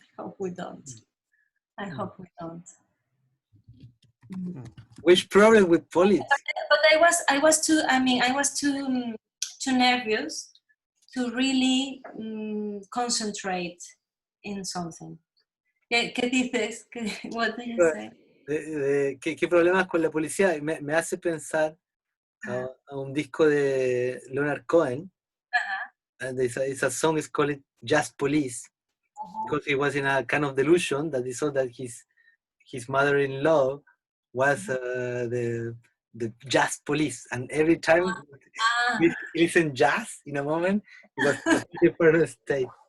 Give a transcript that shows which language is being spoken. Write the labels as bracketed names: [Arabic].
[English] I hope we don't. I hope we don't. Which problem with police? But I was too nervous to really concentrate in something. [Spanish] ¿Qué dices? [English] What do you say? [Spanish] ¿Qué problemas con la policía? Me hace pensar a un disco de Leonard Cohen. [English] And it's a song is called Just Police, because he was in a kind of delusion that he saw that his mother-in-law was the jazz police, and every time he listened jazz in a moment, it was a different state.